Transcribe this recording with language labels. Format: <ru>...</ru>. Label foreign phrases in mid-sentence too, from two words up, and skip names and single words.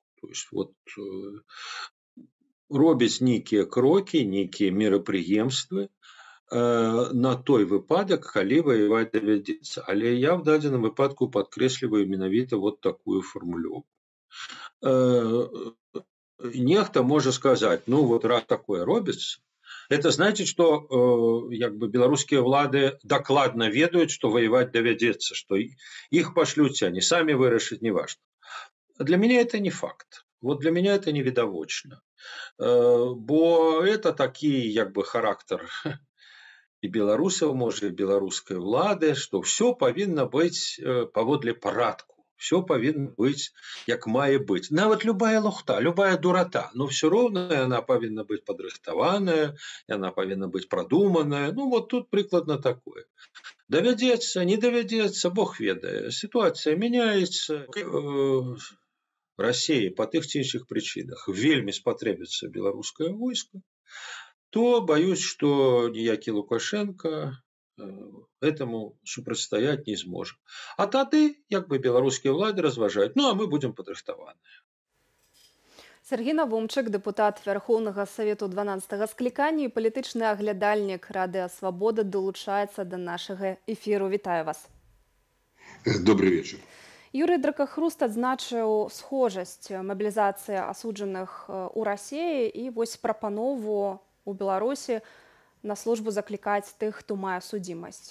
<be>То есть, вот, робяць нейкія крокі, нейкія мерапрыемствы на той выпадак, калі ваяваць давядзецца. Але я в дадзеным выпадку падкрэсліваю менавіта вот такую фармулёўку. Нехта можа сказаць, ну вот раз такое робіцца,</be> <ru>это значит, что</ru> <be>як бы беларускія ўлады дакладна ведаюць, што ваяваць давядзецца, што іх пашлюць, они самі вырашаць,</be> <ru>неважно. Для меня это не факт. Вот для меня это невідавочна.</ru> <be>Бо это такі як бы характар і беларусаў, можа, і беларускай ўлады, што ўсё павінна быць паводле парадку.</be> <ru>Все повинно быть, як мае быть.</ru> <be>Нават любая лухта, любая дурата,</be> <ru>но все равно она повинна быть подрыхтованная, она повинна быть продуманная. Ну вот тут прикладно такое.</ru> <be>Давядзецца, не давядзецца, Бог ведае.</be> <ru>Ситуация меняется.</ru> <be>России по тых ці іншых причинах вельмі спатрэбіцца беларускае войско,</be> <ru>то боюсь, что</ru> <be>ніякі Лукашенко этому супрацьстаяць не зможа. А тады, як бы беларускія ўлады разважаюць, ну а мы будем падрыхтаваныя. Сергей Навумчык, депутат Верховного Совету 12-го скликания и палітычны аглядальнік Радыё Свабода долучаецца до нашага эфиру. Вітаю вас.</be> <ru>Добрый вечер.</ru> <be>Юрий Дракахруст адзначыў схожасць мабілізацыі асуджаных у Расіі і вось прапанову у Беларусі на службу заклікаць тых, хто мае судзімасць.</be>